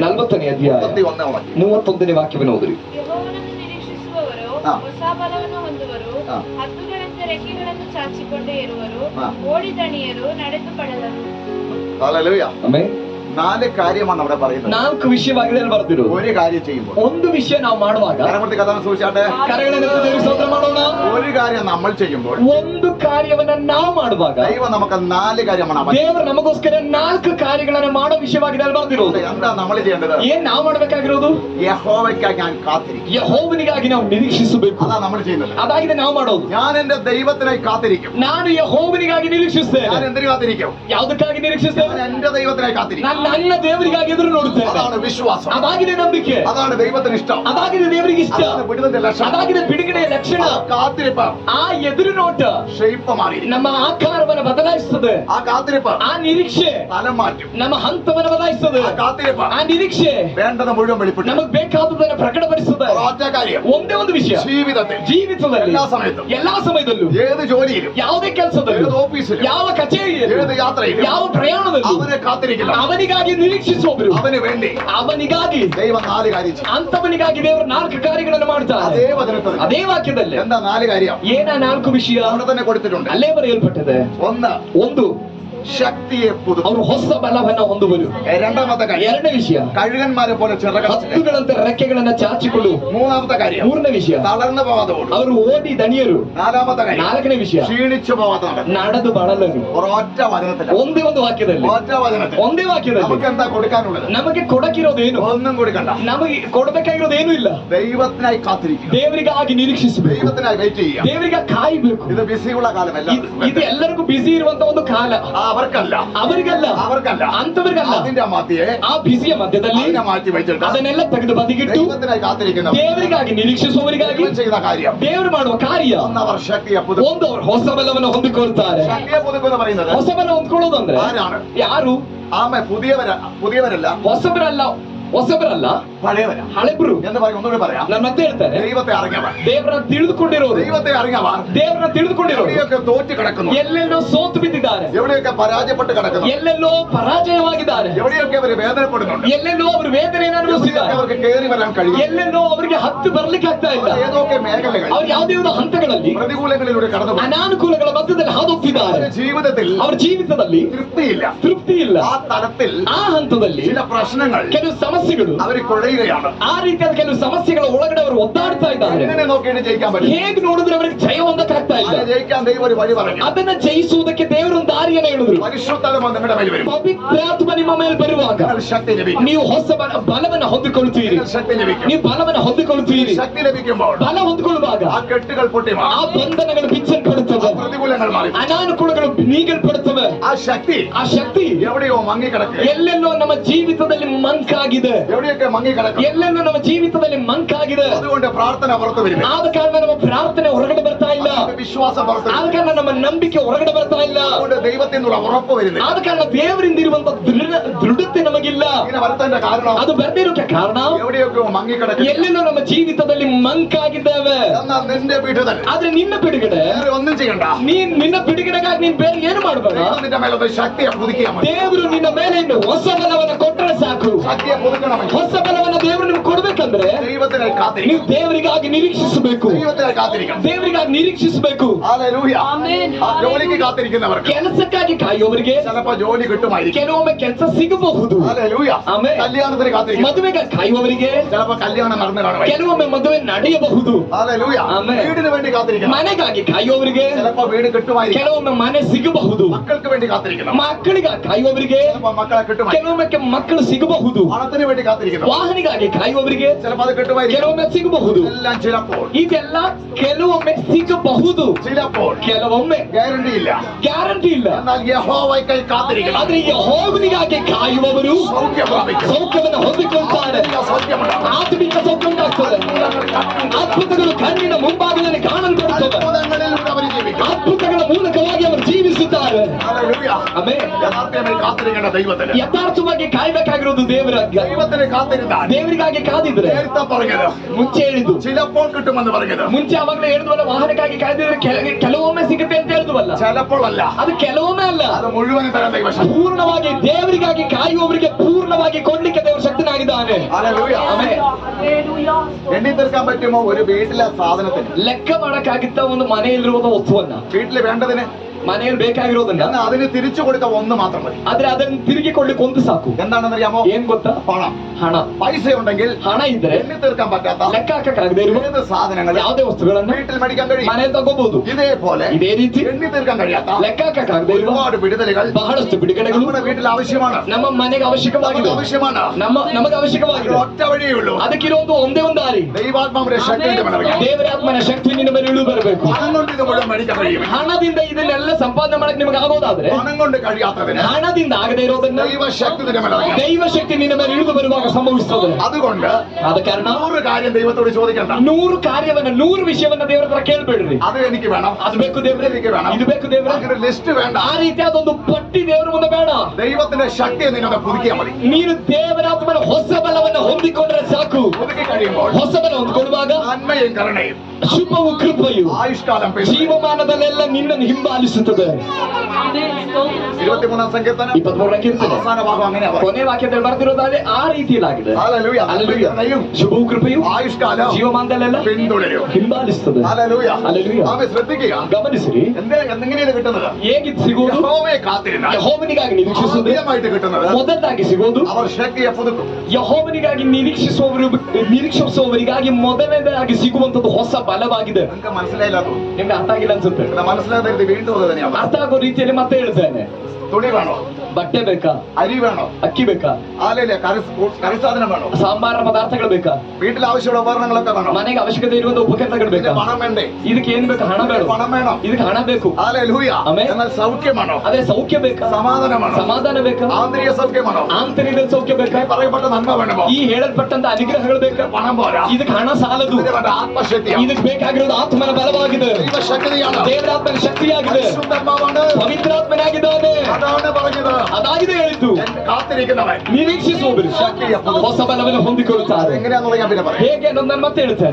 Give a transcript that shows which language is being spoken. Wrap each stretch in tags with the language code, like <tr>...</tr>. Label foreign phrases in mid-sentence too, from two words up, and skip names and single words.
<kn>40ನೇ ಅಧ್ಯಾಯ 31ನೇ ವಾಕ್ಯವನ್ನು ಓದಿರಿ. ಯೆಹೋವನನ್ನು ನಿರೀಕ್ಷಿಸುವವರು ಹಾ. ಹೊಸ ಬಲವನ್ನು ಹೊಂದುವರು, ಹಾ. ಹದ್ದುಗಳಂತೆ ರೆಕ್ಕೆಗಳನ್ನು ಚಾಚಿಕೊಂಡು ಏರುವರು, ಹಾ. ಓಡಿದಣಿಯರು ನಡೆದು ಪಡೆದರು.</kn> <ml>ഹല്ലേലൂയ.</ml> <kn>ಆಮೆನ್.</kn> <ml>4 കാര്യമാണ് അവിടെ പറയുന്നത്.</ml> <kn>4 ವಿಷಯವಾಗಿದೆ ಅಲ್ಲಿ ಬರೆದಿರೋದು.</kn> <ml>ഒരു കാര്യം ചെയ്യുമ്പോൾ</ml> <kn>ಒಂದು ವಿಷಯ ನಾವು ಮಾಡುವಾಗ</kn> <ml>കരമൂർത്തി കഥ സൂക്ഷിച്ചാട്ടെ.</ml> <kn>ಕರಗಳೆನೆತ್ತು ದೇವರಿಗೆ ಸ್ತೋತ್ರ ಮಾಡೋಣ.</kn> <ml>ഒരു കാര്യം നമ്മൾ ചെയ്യുമ്പോൾ</ml> <kn>ಒಂದು ಕಾರ್ಯವನ್ನ ನಾವು ಮಾಡುವಾಗ</kn> <ml>ദൈവം നമുക്ക് 4 കാര്യമാണ്.</ml> <kn>ದೇವರು ನಮಗೋಸ್ಕರ 4 ಕಾರ್ಯಗಳನ್ನ ಮಾಡೋ ವಿಷಯವಾಗಿದೆ ಅಲ್ಲಿ ಬರೆದಿರೋದು.</kn> <ml>എന്താ നമ്മൾ ചെയ്യേണ്ടത്?</ml> <kn>ಏನ್ ನಾವು ಮಾಡ್ಬೇಕಾಗಿರೋದು?</kn> <ml>യഹോവയ്ക്കായി ഞാൻ കാത്തിരിക്കും.</ml> <kn>ಯೆಹೋವನಿಗಾಗಿ ನಾವು ನಿರೀಕ್ಷಿಸಬೇಕು.</kn> <ml>അതാ നമ്മൾ ചെയ്യുന്നത്.</ml> <kn>ಅದಾಗಿದೆ ನಾವು ಮಾಡೋದು.</kn> <ml>ഞാൻ എന്റെ ദൈവത്തിനായി കാത്തിരിക്കും.</ml> <kn>ನಾನು ಯೆಹೋವನಿಗಾಗಿ ನಿರೀಕ್ಷಿಸ್ತೇನೆ.</kn> <ml>ഞാൻ എന്തിനു കാത്തിരിക്കും?</ml> <kn>ಯಾವುದಕ್ಕಾಗಿ ನಿರೀಕ್ಷಿಸ್ತೇನೆ?</kn> <ml>ഞാൻ എന്റെ ദൈവത്തിനായി കാത്തിരിക്കും.</ml> <kn>ನಾನು ನನ್ನ ದೇವರಿಗಾಗಿ ಎದುರು ನೋಡುತ್ತೇನೆ.</kn> <ml>അതാണ് വിശ്വാസം.</ml> <kn>ಅದಾಗಿದೆ ನಂಬಿಕೆ.</kn> <ml>അതാണ് ദൈവത്തിന് ഇഷ്ടം.</ml> <kn>ಅದಾಗಿದೆ ದೇವರಿಗೆ ಇಷ್ಟ.</kn> <ml>അതാണ് വിടുതലിന്റെ ലക്ഷണം.</ml> <kn>ಅದಾಗಿದೆ ಬಿಡುಗಡೆಯ ಲಕ್ಷಣ.</kn> <ml>കാത്തിരിപ്പ്</ml> <kn>ಆ ಎದುರು ನೋಟ</kn> <ml>ഷേപ്പ് മാറിയിരിക്കും.</ml> <kn>ನಮ್ಮ ಆಕಾರವನ್ನು ಬದಲಾಯಿಸುತ್ತದೆ.</kn> <ml>ആ കാത്തിരിപ്പ്</ml> <kn>ಆ ನಿರೀಕ್ಷೆ</kn> <ml>തലം മാറ്റും.</ml> <kn>ನಮ್ಮ ಹಂತವನ್ನು ಬದಲಾಯಿಸುತ್ತದೆ.</kn> <ml>ആ കാത്തിരിപ്പ്</ml> <kn>ಆ ನಿರೀಕ್ಷೆ</kn> <ml>വേണ്ടത് മുഴുവൻ വെളിപ്പെട്ടു.</ml> <kn>ನಮಗೆ ಬೇಕಾದದನ್ನು ಪ್ರಕಟಪಡಿಸುತ್ತದೆ.</kn> <ml>ഒറ്റ കാര്യം,</ml> <kn>ಒಂದೇ ಒಂದು ವಿಷಯ,</kn> <ml>ജീവിതത്തിൽ</ml> <kn>ಜೀವಿತದಲ್ಲಿ</kn> <ml>എല്ലാ സമയത്തും</ml> <kn>ಎಲ್ಲಾ ಸಮಯದಲ್ಲೂ</kn> <ml>ഏത് ജോലിയിലും</ml> <kn>ಯಾವುದೇ ಕೆಲಸದಲ್ಲಿ</kn> <ml>ഏത് ഓഫീസിലും</ml> <kn>ಯಾವ ಕಚೇರಿಯಲ್ಲಿ</kn> <ml>ഏത് യാത്രയിലും</ml> <kn>ಯಾವ ಪ್ರಯಾಣದಲ್ಲಿ</kn> <ml>അവനെ കാത്തിരിക്കണം.</ml> <kn>ಅವನಿಗಾಗಿ ನಿರೀಕ್ಷಿಸುವವರು</kn> <ml>അവന് വേണ്ടി</ml> <kn>ಅವನಿಗಾಗಿ</kn> <ml>ദൈവം 4 കാര്യം ചെയ്യും.</ml> <kn>ಅಂತವನಿಗಾಗಿ ದೇವರು 4 ಕಾರ್ಯಗಳನ್ನು ಮಾಡ್ತಾರೆ.</kn> <ml>അതേ വചനത്തിൽ</ml> <kn>ಅದೇ ವಾಕ್ಯದಲ್ಲಿ</kn> <ml>എന്താ 4 കാര്യം?</ml> <kn>ಏನ 4 ವಿಷಯ</kn> <ml>അവിടെ തന്നെ കൊടുത്തിട്ടുണ്ട്.</ml> <kn>ಅಲ್ಲೇ ಬರೆಯಲ್ಪಟ್ಟಿದೆ.</kn> <ml>ഒന്ന്,</ml> <kn>1</kn> <ml>ശക്തിയെ പുതുക്കും.</ml> <kn>ಅವರು ಹೊಸ ಬಲವನ್ನ ಹೊಂದುವರು.</kn> <ml>രണ്ടാമത്തെ കാര്യം,</ml> <kn>2ನೇ ವಿಷಯ,</kn> <ml>കഴുകന്മാരെ പോലെ ചിറകടിച്ച്.</ml> <kn>ಹದ್ದುಗಳಂತೆ ರೆಕ್ಕೆಗಳನ್ನ ಚಾಚಿಕೊಂಡು.</kn> <ml>മൂന്നാമത്തെ കാര്യം,</ml> <kn>3ನೇ ವಿಷಯ,</kn> <ml>തളർന്നു പോവാതെ ഓടും.</ml> <kn>ಅವರು ಓಡಿ ದಣಿಯರು.</kn> <ml>നാലാമത്തെ കാര്യം,</ml> <kn>4ನೇ ವಿಷಯ,</kn> <ml>ക്ഷീണിച്ചു പോവാതെ നടക്കും.</ml> <kn>ನಡೆದು ಬಳಲರು.</kn> <ml>ഒരൊറ്റ വചനത്തില്,</ml> <kn>ಒಂದೇ ಒಂದು ವಾಕ್ಯದಲ್ಲಿ,</kn> <ml>ഒറ്റ വചനത്തിൽ</ml> <kn>ಒಂದೇ ವಾಕ್ಯದಲ್ಲಿ</kn> <ml>നമുക്ക് എന്താ കൊടുക്കാനുള്ളത്?</ml> <kn>ನಮಗೆ ಕೊಡಕಿರೋದೇನು?</kn> <ml>ഒന്നും കൊടുക്കണ്ട.</ml> <kn>ನಮಗೆ ಕೊಡಬೇಕಾಗಿರೋದೇನು ಇಲ್ಲ.</kn> <ml>ദൈവത്തിനായി കാത്തിരിക്കുക.</ml> <kn>ದೇವರಿಗಾಗಿ ನಿರೀಕ್ಷಿಸಬೇಕು.</kn> <ml>ദൈവത്തിനായി വെയിറ്റ് ചെയ്യുക.</ml> <kn>ದೇವರಿಗೆ ಕಾಯಬೇಕು.</kn> <ml>ഇത് ബിസിയുള്ള കാലമല്ല.</ml> <kn>ಇದು ಎಲ್ಲರಿಗೂ ಬಿಸಿ ಇರುವಂತ ಒಂದು ಕಾಲ.</kn> <ml>അവർക്കല്ല,</ml> <kn>ಅವರಿಗಲ್ಲ,</kn> <ml>അവർക്കല്ല,</ml> <kn>ಅಂತವರಿಗಲ್ಲ.</kn> <ml>അതിന്റെ മധ്യേ</ml> <kn>ಆ ಬಿಸಿಯ ಮಧ್ಯದಲ್ಲಿ</kn> <ml>അതിനെ മാറ്റി വെച്ചിട്ട്</ml> <kn>ಅದನ್ನೆಲ್ಲ ತೆಗೆದು ಬದಿಗಿಟ್ಟು</kn> <ml>ദൈവത്തിനായി കാത്തിരിക്കുന്ന</ml> <kn>ದೇವರಿಗಾಗಿ ನಿರೀಕ್ಷಿಸುವವರಿಗಾಗಿ</kn> <ml>ദൈവം ചെയ്ത കാര്യം,</ml> <kn>ದೇವರು ಮಾಡುವ ಕಾರ್ಯ,</kn> <ml>അവർ ശക്തിയെ പുതുക്കും.</ml> <kn>ಒಂದು ಅವರು ಹೊಸ ಬಲವನ್ನು ಹೊಂದಿಕೊಳ್ತಾರೆ.</kn> <ml>ശക്തിയെ പുതുക്കും എന്ന് പറയുന്നത്</ml> <kn>ಹೊಸ ಬಲ ಹೊಂದ್ಕೊಳ್ಳೋದಂದ್ರೆ</kn> <ml>ആരാണ്?</ml> <kn>ಯಾರು?</kn> <ml>ആമേ, പുതിയവരല്ല,</ml> <kn>ಹೊಸಬರಲ್ಲ,</kn> <ml>പഴയവരാ.</ml> <kn>ಹಳೆಬ್ರು</kn> <ml>എന്ന് പറയും. ഒന്നുകൂടി പറയാം.</ml> <kn>ನಾನು ಮತ್ತೆ ಹೇಳ್ತಾರೆ,</kn> <ml>ദൈവത്തെ അറിഞ്ഞവർ,</ml> <kn>ದೇವರನ್ನ ತಿಳಿದುಕೊಂಡಿರೋರು,</kn> <ml>ദൈവത്തെ അറിഞ്ഞവർ</ml> <kn>ದೇವರನ್ನ ತಿಳಿದುಕೊಂಡಿರೋರು</kn> <ml>എവിടെയൊക്കെ തോറ്റ് കിടക്കുന്നു,</ml> <kn>ಎಲ್ಲೆಲ್ಲೋ ಸೋತು ಬಿದ್ದಿದ್ದಾರೆ,</kn> <ml>എവിടെയൊക്കെ പരാജയപ്പെട്ട് കിടക്കുന്നു,</ml> <kn>ಎಲ್ಲೆಲ್ಲೋ ಪರಾಜಯವಾಗಿದ್ದಾರೆ,</kn> <ml>എവിടെയൊക്കെ അവർ വേദനപ്പെടുന്നുണ്ട്,</ml> <kn>ಎಲ್ಲೆಲ್ಲೋ ಅವರು ವೇದನೆಯನ್ನು</kn> <ml>എവിടെയൊക്കെ</ml> <kn>ಅನುಭವಿಸಿದ್ದಾರೆ,</kn> <ml>അവർക്ക് കയറി വരാൻ കഴിയും,</ml> <kn>ಎಲ್ಲೆಲ್ಲೋ ಅವರಿಗೆ ಹತ್ತು ಬರ್ಲಿಕ್ಕೆ ಆಗ್ತಾ ಇಲ್ಲ,</kn> <ml>ഏതൊക്കെ മേഖലകൾ</ml> <kn>ಅವ್ರು ಯಾವುದೇ ಹಂತಗಳಲ್ಲಿ</kn> <ml>പ്രതികൂലങ്ങളിലൂടെ കടന്നു പോകും.</ml> <kn>ಅನಾನುಕೂಲಗಳ ಮಧ್ಯದಲ್ಲಿ ಹಾದೋಗ್ತಿದ್ದಾರೆ.</kn> <ml>അവരുടെ ജീവിതത്തിൽ</ml> <kn>ಅವರ ಜೀವಿತದಲ್ಲಿ ತೃಪ್ತಿ ಇಲ್ಲ.</kn> <ml>ആ തലത്തിൽ</ml> <kn>ಆ ಹಂತದಲ್ಲಿ</kn> <ml>ചില പ്രശ്നങ്ങൾ</ml> <kn>ಕೆಲವು ಸಮಸ್ಯೆಗಳು</kn> <ml>അവർ കുഴയുകയാണ്.</ml> <kn>ಆ ರೀತಿಯಾದ ಕೆಲವು ಸಮಸ್ಯೆಗಳ ಒಳಗಡೆ ಅವರು ಒದ್ದಾಡ್ತಾ ಇದ್ದಾರೆ.</kn> <ml>എങ്ങനെ നോക്കിയിട്ട് ജയിക്കാൻ പറ്റും?</ml> <kn>ಹೇಗೆ ನೋಡಿದ್ರೆ ಅವರಿಗೆ ಜಯ ಹೊಂದಕ್ಕಾಗ್ತಾ ಇಲ್ಲ.</kn> <ml>അതിനെ ജയിക്കാൻ ദൈവം ഒരു വഴി പറഞ്ഞു.</ml> <kn>ಅದನ್ನ ಜಯಿಸುವುದಕ್ಕೆ ದೇವರೊಂದು ದಾರಿಯನ್ನು ಹೇಳಿದ್ರು.</kn> <ml>പരിശുദ്ധാത്മ നിങ്ങളുടെ മേൽ വരും.</ml> <kn>ಪವಿತ್ರಾತ್ಮ ನಿಮ್ಮ ಮೇಲೆ ಬರುವಾಗ</kn> <ml>നിങ്ങൾ ശക്തി ലഭിക്കും.</ml> <kn>ನೀವು ಹೊಸ ಬಲವನ್ನು ಹೊಂದಿಕೊಳ್ಳುತ್ತೀರಿ.</kn> <ml>നിങ്ങൾ ശക്തി ലഭിക്കും.</ml> <kn>ನೀವು ಬಲವನ್ನು ಹೊಂದಿಕೊಳ್ಳುತ್ತೀರಿ.</kn> <ml>ശക്തി ലഭിക്കുമ്പോൾ</ml> <kn>ಬಲ ಹೊಂದಿಕೊಳ್ಳುವಾಗ</kn> <ml>ആ കെട്ടുകൾ പൊട്ടി</ml> <kn>ಆ</kn> <ml>മാറും.</ml> <kn>ಬಂಧನಗಳು ಬಿಚ್ಚಲ್ಪಡುತ್ತವೆ,</kn> <ml>പ്രതികൂലങ്ങൾ മാറി.</ml> <kn>ಅನಾನುಕೂಲಗಳು ನೀಗಲ್ಪಡುತ್ತವೆ.</kn> <ml>ആ ശക്തി</ml> <kn>ಆ ಶಕ್ತಿ</kn> <ml>എവിടെയോ മങ്ങിക്കിടക്കുക.</ml> <kn>ಎಲ್ಲೆಲ್ಲೋ ನಮ್ಮ ಜೀವಿತದಲ್ಲಿ ಮಂಕಾಗಿದೆ. ಮಂಕಾಗಿದೆ,</kn> <ml>എവിടെയൊക്കെ മങ്ങി കിടക്കും,</ml> <kn>ಎಲ್ಲೆಲ್ಲೂ ನಮ್ಮ ಜೀವಿತದಲ್ಲಿ ಮಂಕಾಗಿದೆ.</kn> <ml>അതുകൊണ്ട് പ്രാർത്ഥന പുറത്തു വരും,</ml> <kn>ಆದ ಕಾರಣ ನಮ್ಮ ಪ್ರಾರ್ಥನೆ ಹೊರಗಡೆ ಬರ್ತಾ ಇಲ್ಲ,</kn> <ml>വിശ്വാസം പുറത്തു</ml> <kn>ಆದ</kn> <ml>വരും,</ml> <kn>ಕಾರಣ ನಮ್ಮ ನಂಬಿಕೆ ಹೊರಗಡೆ ಬರ್ತಾ ಇಲ್ಲ,</kn> <ml>അതുകൊണ്ട് ദൈവത്തിൽ നിന്നുള്ള ഉറപ്പ് വരുന്നില്ല.</ml> <kn>ಆದ ಕಾರಣ ದೇವರಿಂದ ಇರುವಂತ ದೃಢತೆ ನಮಗಿಲ್ಲ.</kn> <ml>ഇങ്ങനെ വരുത്തതിന്റെ കാരണം</ml> <kn>ಅದು ಬರ್ದಿರೋಕೆ ಕಾರಣ</kn> <ml>എവിടെയൊക്കെ മങ്ങി കിടക്കും.</ml> <kn>ಎಲ್ಲೆಲ್ಲೂ ನಮ್ಮ ಜೀವಿತದಲ್ಲಿ ಮಂಕಾಗಿದ್ದೇವೆ.</kn> <ml>എന്നാൽ നിന്റെ വീട്ടിൽ</ml> <kn>ಆದ್ರೆ ನಿನ್ನ ಬಿಡುಗಡೆ,</kn> <ml>വേറെ ഒന്നും ചെയ്യണ്ട,</ml> <kn>ನಿನ್ನ ಬಿಡುಗಡೆಗಾಗಿ ನೀನ್ ಬೇರೆ ಏನು ಮಾಡಬೇಡ.</kn> <ml>ദൈവം നിന്റെ മേലെ ഒരു ശക്തിയെ പുതുക്കിയാൽ മതി.</ml> <kn>ದೇವರು ನಿನ್ನ ಮೇಲೆ ಇನ್ನು ಹೊಸ ಬಲವನ್ನ ಕೊಟ್ಟರೆ ಸಾಕು.</kn> <ml>ശക്തിയെ പുതുക്കണമെങ്കിൽ</ml> <kn>ಹೊಸ ಬಲವನ್ನ ದೇವರು ನಿಮ್ಗೆ ಕೊಡ್ಬೇಕಂದ್ರೆ</kn> <ml>ദൈവത്തിനായി</ml> <kn>ನೀವು</kn> <ml>കാത്തിരിക്കണം,</ml> <kn>ದೇವರಿಗಾಗಿ ನಿರೀಕ್ಷಿಸಬೇಕು,</kn> <ml>ദൈവത്തിനായി കാത്തിരിക്കണം.</ml> <kn>ದೇವರಿಗಾಗಿ ನಿರೀಕ್ಷಿಸಬೇಕು.</kn> <ml>ഹല്ലേലൂയ. ആ ജോലിക്ക് കാത്തിരിക്കുന്നവർക്ക്</ml> <kn>ಕೆಲಸಕ್ಕಾಗಿ ಕಾಯುವವರಿಗೆ</kn> <ml>ചിലപ്പോ ജോലി കിട്ടുമായിരിക്കും.</ml> <kn>ಕೆಲವೊಮ್ಮೆ ಕೆಲಸ ಸಿಗಬಹುದು.</kn> <ml>ഹല്ലേലൂയ.</ml> <kn>ಆಮೆನ್.</kn> <ml>കല്യാണത്തിന് കാത്തിരിക്കും,</ml> <kn>ಮದುವೆಗಾಗಿ ಕಾಯುವವರಿಗೆ</kn> <ml>ചിലപ്പോ കല്യാണം നടന്നു കാണുമായിരിക്കും.</ml> <kn>ಕೆಲವೊಮ್ಮೆ ಮದುವೆ ನಡೆಯಬಹುದು.</kn> <ml>ഹല്ലേലൂയ.</ml> <kn>ആಮೆൻ.</kn> <ml>വീടിന് വേണ്ടി കാത്തിരിക്കണം,</ml> <kn>ಮನೆಗಾಗಿ ಕಾಯುವವರಿಗೆ</kn> <ml>ചിലപ്പോ വീട് കിട്ടുമായിരിക്കും.</ml> <kn>ಕೆಲವೊಮ್ಮೆ ಮನೆ ಸಿಗಬಹುದು.</kn> <ml>മക്കൾക്ക് വേണ്ടി കാത്തിരിക്കണം,</ml> <kn>ಮಕ್ಕಳಿಗಾಗಿ ಕಾಯುವವರಿಗೆ</kn> <ml>ചിലപ്പോ മക്കളെ കിട്ടുമായിരിക്കും.</ml> <kn>ಕೆಲವೊಮ್ಮೆ ಮಕ್ಕಳು ಸಿಗಬಹುದು.</kn> <ml>പണത്തിന് വേണ്ടി കാത്തിരിക്കണം,</ml> <kn>ವಾಹನಿಗಾಗಿ ಕಾಯುವವರಿಗೆ</kn> <ml>ചിലപ്പോ അത് കിട്ടുമായിരിക്കും.</ml> <kn>ಕೆಲವೊಮ್ಮೆ ಸಿಗಬಹುದು.</kn> <ml>എല്ലാം ചിലപ്പോൾ,</ml> <kn>ಇದೆಲ್ಲ ಕೆಲವೊಮ್ಮೆ ಸಿಗಬಹುದು,</kn> <ml>ചിലപ്പോൾ</ml> <kn>ಕೆಲವೊಮ್ಮೆ</kn> <ml>ഗ്യാരണ്ടി ഇല്ല.</ml> <kn>ಗ್ಯಾರಂಟಿ ಇಲ್ಲ.</kn> <ml>എന്നാൽ യഹോവയ്ക്കായി കാത്തിരിക്കണം,</ml> <kn>ಆದ್ರೆ ಯೆಹೋವನಿಗಾಗಿ ಕಾಯುವವರು</kn> <ml>സൗഖ്യം പ്രാപിക്കും.</ml> <kn>ಸೌಖ್ಯವನ್ನು ಹೊಂದಿಕೊಳ್ತಾರೆ.</kn> <ml>സൗഖ്യമുണ്ടാകും.</ml> <kn>ಆತ್ಮಿಕ ಸೌಖ್ಯ ಉಂಟಾಗ್ತದೆ. ಅದ್ಭುತಗಳು ಕಣ್ಣಿನ ಮುಂಭಾಗದಲ್ಲಿ ಕಾಣಲ್ಪಡುತ್ತವೆ.</kn> <ml>അത്ഭുതങ്ങളിലൂടെ അവർ ജീവിക്കും.</ml> <kn>ಅದ್ಭುತಗಳ ಮೂಲಕವಾಗಿ ಅವರು ಜೀವಿಸುತ್ತಾರೆ.</kn> <ml>ഹല്ലേലൂയ.</ml> <kn>ಆಮೆನ್.</kn> <ml>യഥാർത്ഥമായി കാത്തിരിക്കേണ്ട ദൈവത്തിന്,</ml> <kn>ಯಥಾರ್ಥವಾಗಿ ಕಾಯ್ಬೇಕಾಗಿರೋದು</kn> <ml>ദൈവത്തിന് കാത്തിരുന്നാൽ</ml> <kn>ದೇವರಿಗಾಗಿ ಕಾದಿದ್ರೆ</kn> <ml>നേരത്തെ പറഞ്ഞത്</ml> <kn>ಮುಂಚೆ ಹೇಳಿದ್ದು,</kn> <ml>ചിലപ്പോൾ കിട്ടുമെന്ന് പറഞ്ഞത്</ml> <kn>ಮುಂಚೆ ಅವಾಗಲೇ ಹೇಳಿದ್ವಲ್ಲ, ವಾಹನಕ್ಕಾಗಿ ಕಾಯ್ದಿದ್ರೆ ಕೆಲವೊಮ್ಮೆ ಸಿಗುತ್ತೆ ಅಂತ ಹೇಳಿದ್ವಲ್ಲ,</kn> <ml>ചിലപ്പോഴല്ല,</ml> <kn>ಅದು ಕೆಲವೊಮ್ಮೆ ಅಲ್ಲ,</kn> <ml>അത് മുഴുവനും തരം ദൈവശക്തി.</ml> <kn>ಪೂರ್ಣವಾಗಿ ದೇವರಿಗಾಗಿ ಕಾಯುವವರಿಗೆ ಪೂರ್ಣವಾಗಿ ಕೊಡ್ಲಿಕ್ಕೆ ದೇವರು ಶಕ್ತನಾಗಿದ್ದಾನೆ.</kn> <ml>ഹല്ലേലൂയ.</ml> <kn>ಆಮೆನ್.</kn> <ml>എണ്ണി തീർക്കാൻ പറ്റുമോ ഒരു വീട്ടിലെ സാധനത്തിന്,</ml> <kn>ಲೆಕ್ಕ ಮಾಡಕ್ಕಾಗಿತ್ತ ಒಂದು ಮನೆಯಲ್ಲಿರುವ ವಸ್ತುವನ್ನ,</kn> <ml>വീട്ടിൽ വേണ്ടതിന്,</ml> <kn>ಮನೆಯಲ್ಲಿ ಬೇಕಾಗಿರೋದನ್ನ,</kn> <ml>എന്നാൽ അതിന് തിരിച്ചു കൊടുക്കാൻ ഒന്ന് മാത്രം മതി.</ml> <kn>ಆದ್ರೆ ಅದನ್ನು ತಿರುಗಿ ಕೊಡ್ಲಿಕ್ಕೆ ಒಂದು ಸಾಕು.</kn> <ml>എന്താണെന്നറിയാമോ?</ml> <kn>ಏನ್ ಗೊತ್ತಾ?</kn> <ml>പണം.</ml> <kn>ಹಣ.</kn> <ml>പൈസ ഉണ്ടെങ്കിൽ</ml> <kn>ಹಣ ಇದ್ರೆ</kn> <ml>എണ്ണി തീർക്കാൻ പറ്റാത്ത</ml> <kn>ಲೆಕ್ಕ ಹಾಕಕ್ಕಾಗದೆ ಇರುವ</kn> <ml>ഏത് സാധനങ്ങൾ</ml> <kn>ಯಾವುದೇ ವಸ್ತುಗಳನ್ನ</kn> <ml>വീട്ടിൽ മേടിക്കാൻ കഴിയും.</ml> <kn>ಮನೆಯಲ್ಲಿ ತಗೋಬಹುದು.</kn> <ml>ഇതേപോലെ</ml> <kn>ಇದೇ ರೀತಿ</kn> <ml>എണ്ണി തീർക്കാൻ കഴിയാത്ത</ml> <kn>ಲೆಕ್ಕ ಹಾಕಕ್ಕಾಗದೆ ಇರುವ</kn> <ml>ഒരുപാട് വിടുതലുകൾ</ml> <kn>ಬಹಳಷ್ಟು ಬಿಡುಗಡೆಗಳು</kn> <ml>നമ്മുടെ വീട്ടിൽ ആവശ്യമാണ്,</ml> <kn>ನಮ್ಮ ಮನೆಗೆ ಅವಶ್ಯಕವಾಗಿದೆ,</kn> <ml>നമുക്ക് ആവശ്യമാണ്.</ml> <kn>ನಮಗೆ ಅವಶ್ಯಕವಾಗಿದೆ.</kn> <ml>ഒറ്റ വഴിയേ ഉള്ളൂ,</ml> <kn>ಅದಕ್ಕಿರುವುದು ಒಂದೇ ಒಂದು ದಾರಿ.</kn> <ml>ദൈവാത്മാവിന്റെ ശക്തി മനസ്സിലാക്കി</ml> <kn>ದೇವರಾತ್ಮನ ಶಕ್ತಿ ನಿನ್ನ ಮೇಲೆ ಇಳಿದು ಬರಬೇಕು.</kn> <ml>പണം കൊണ്ട് ഇത് മുഴുവൻ മേടിക്കാൻ കഴിയും.</ml> <kn>ಹಣದಿಂದ ಇದನ್ನೆಲ್ಲ ಸಂಪಾದನೆ ಮಾಡಕ್ಕೆ ನಿಮಗೆ ಆಗೋದಾದ್ರೆ,</kn> <ml>പണം കൊണ്ട് കഴിയാത്തതിന്</ml> <kn>ಹಣದಿಂದ ಆಗದೆ ಇರೋದನ್ನ</kn> <ml>ദൈവശക്തി നിന്റെ മേലെ ഇറങ്ങി.</ml> <kn>ದೈವ ಶಕ್ತಿ ನಿನ್ನ ಮೇಲೆ ಇಳಿದು ಬರುವಾಗ ಸಂಭವಿಸ್ತದೆ.</kn> <ml>അതുകൊണ്ട്</ml> <kn>ಆದ ಕಾರಣ</kn> <ml>100 കാര്യം ദൈവത്തോട് ചോദിക്കണ്ട.</ml> <kn>100 ಕಾರ್ಯವನ್ನ 100 ವಿಷಯವನ್ನ ದೇವರ ಹತ್ರ ಕೇಳ್ಬೇಡ್ರಿ.</kn> <ml>അത് എനിക്ക് വേണം,</ml> <kn>ಅದು ಬೇಕು ದೇವ್ರೆ,</kn> <ml>എനിക്ക് വേണം,</ml> <kn>ಇದು ಬೇಕು ದೇವ್ರೆ,</kn> <ml>അങ്ങനെ ലിസ്റ്റ് വേണ്ട.</ml> <kn>ಆ ರೀತಿ ಅದೊಂದು ಪಟ್ಟಿ ದೇವರ ಮುಂದೆ ಬೇಡ.</kn> <ml>ദൈവത്തിന്റെ ശക്തിയെ നിന്നൊന്ന് പുതുക്കിയാൽ മതി.</ml> <kn>ನೀನು ದೇವರಾತ್ಮನ ಹೊಸ ಬಲವನ್ನ ಹೊಂದಿಕೊಂಡ್ರೆ ಸಾಕು.</kn> <ml>പുതുക്കി കഴിയുമ്പോൾ</ml> <kn>ಹೊಸ ಬಲ ಹೊಂದಿಕೊಳ್ಳುವಾಗ</kn> <ml>നന്മയും കരുണയും</ml> <kn>ಶುಭವು ಕೃಪೆಯು</kn> <ml>ആയുഷ്കാലം പെയ്യും.</ml> <kn>ಜೀವಮಾನದಲ್ಲೆಲ್ಲ ನಿನ್ನನ್ನು ಹಿಂಬಾಲಿಸುತ್ತದೆ.</kn> <ml>23 സങ്കീർത്തനം</ml> <kn>23ನೇ ಕೀರ್ತನೆ</kn> <ml>അവസാന ഭാഗം അങ്ങനെയാ പറയുന്നത്.</ml> <kn>ಕೊನೆ ವಾಕ್ಯದಲ್ಲಿ ಬರೆದಿರೋದಾದ್ರೆ ಆ ರೀತಿಯಲ್ಲಾಗಿದೆ.</kn> <ml>ഹല്ലേലൂയ.</ml> <kn>ಹಲ್ಲೆಲೂಯ.</kn> <ml>കരുണയും</ml> <kn>ಶುಭವು ಕೃಪೆಯು</kn> <ml>ആയുഷ്കാലം</ml> <kn>ಜೀವಮಾನದಲ್ಲೆಲ್ಲ</kn> <ml>പിന്തുടരും.</ml> <kn>ಹಿಂಬಾಲಿಸುತ್ತದೆ.</kn> <ml>ഹല്ലേലൂയ. ഹല്ലേലൂയ. ആമേ ശ്രദ്ധിക്കുക.</ml> <kn>ಗಮನಿಸಿರಿ,</kn> <ml>എന്തെങ്ങനെയാണ് കിട്ടുന്നത്?</ml> <kn>ಹೇಗಿದ್ ಸಿಗೋದು?</kn> <ml>യഹോവയെ കാത്തിരുന്നാൽ</ml> <kn>ಯೆಹೋವನಿಗಾಗಿ ನಿರೀಕ್ಷಿಸುವುದು</kn> <ml>ആദ്യമായിട്ട് കിട്ടുന്നത്</ml> <kn>ಮೊದಲಾಗಿ ಸಿಗೋದು.</kn> <ml>അവർ ശക്തിയെ പുതുക്കും.</ml> <kn>ಯೆಹೋವನಿಗಾಗಿ ನಿರೀಕ್ಷಿಸುವವರಿಗಾಗಿ ಮೊದಲನೇದಾಗಿ ಸಿಗುವಂತದ್ದು ಹೊಸ ಬಲವಾಗಿದೆ.</kn> <ml>നിങ്ങൾക്ക് മനസ്സിലായില്ലാത്തോ?</ml> <kn>ನಿಮ್ಗೆ ಅರ್ಥ ಆಗಿಲ್ಲ ಅನ್ಸುತ್ತೆ.</kn> <ml>മനസ്സിലാതെ വീണ്ടും അത് തന്നെയാണ്.</ml> <kn>ಅರ್ಥ ಆಗೋ ರೀತಿಯಲ್ಲಿ ಮತ್ತೆ ಹೇಳ್ತೇನೆ.</kn> <ml>തുണി വേണോ?</ml> <kn>ಬಟ್ಟೆ ಬೇಕಾ?</kn> <ml>അരി വേണോ?</ml> <kn>ಅಕ್ಕಿ ಬೇಕಾ?</kn> <ml>ആലയിലെ കറിസാധനം വേണോ?</ml> <kn>ಸಾಂಬಾರ ಪದಾರ್ಥಗಳು ಬೇಕಾ?</kn> <ml>വീട്ടിൽ ആവശ്യമുള്ള ഉപകരണങ്ങളൊക്കെ വേണോ?</ml> <kn>ಮನೆಗೆ ಅವಶ್ಯಕತೆ ಇರುವಂತ ಉಪಕರಣಗಳು</kn> <ml>പിന്നെ</ml> <kn>ಬೇಕಾ?</kn> <ml>പണം വേണ്ടേ?</ml> <kn>ಇದಕ್ಕೆ ಏನ್ ಬೇಕು? ಹಣ ಬೇಡ.</kn> <ml>പണം വേണം.</ml> <kn>ಇದಕ್ಕೆ ಹಣ ಬೇಕು.</kn> <ml>ഹല്ലേലൂയ. ആമേൻ. എന്നാൽ സൗഖ്യമാണോ?</ml> <kn>ಅದೇ ಸೌಖ್ಯ ಬೇಕಾ?</kn> <ml>സമാധാനമാണോ?</ml> <kn>ಸಮಾಧಾನ ಬೇಕಾ?</kn> <ml>ആന്തരിക സൗഖ്യമാണോ?</ml> <kn>ಆಂತರಿಕ ಸೌಖ್ಯ ಬೇಕಾ?</kn> <ml>പറയപ്പെട്ട നന്മ വേണമോ?</ml> <kn>ಈ ಹೇಳಲ್ಪಟ್ಟಂತ ಅನುಗ್ರಹಗಳು ಬೇಕಾ?</kn> <ml>പണം പോരാ.</ml> <kn>ಇದಕ್ಕೆ ಹಣ ಸಾಲದು.</kn> <ml>ഇതിന് വേണ്ട ആത്മശക്തിയാണ്.</ml> <kn>ಇದಕ್ಕೆ ಬೇಕಾಗಿರೋದು ಆತ್ಮನ ಬಲವಾಗಿದೆ.</kn> <ml>ദൈവശക്തിയാണ്.</ml> <kn>ದೇವರಾತ್ಮನ ಶಕ್ತಿಯಾಗಿದೆ.</kn> <ml>പരിശുദ്ധാത്മാവാണ്.</ml> <kn>ಪವಿತ್ರಾತ್ಮನಾಗಿದ್ದಾನೆ.</kn> <ml>അതാണ് പറഞ്ഞത്.</ml> <kn>ಅದಾಗಿದೆ ಹೇಳಿದ್ದು.</kn> <ml>കാത്തിരിക്കുന്നവൻ</ml> <kn>ನಿರೀಕ್ಷಿಸುವವರು ಹೊಸ ಬಲವನ್ನು ಹೊಂದಿಕೊಳ್ಳುತ್ತಾರೆ.</kn> <ml>എങ്ങനെയാണെന്നുള്ള ഞാൻ പിന്നെ പറയാം.</ml> <kn>ಹೇಗೆ ಅನ್ನೋದು ನಾನು ಮತ್ತೆ ಹೇಳ್ತೇನೆ.</kn>